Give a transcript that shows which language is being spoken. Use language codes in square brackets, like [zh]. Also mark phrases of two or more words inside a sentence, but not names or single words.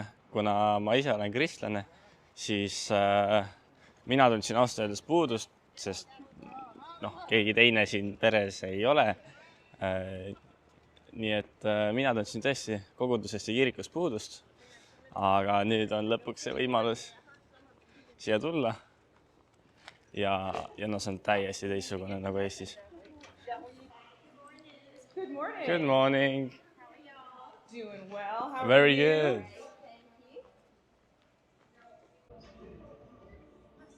[et] Kuna ma ise olen kristlane, siis mina tundsin ausalt öeldes puudust, sest keegi teine siin peres ei ole. Nii et mina tundsin tõesti kogudusest ja kirikust puudust. Aga nüüd on lõpuks see võimalus siia tulla. Ja see on täiesti teistsugune nagu Eestis. [en] Good morning. Good morning. Doing well. How Very are you? good.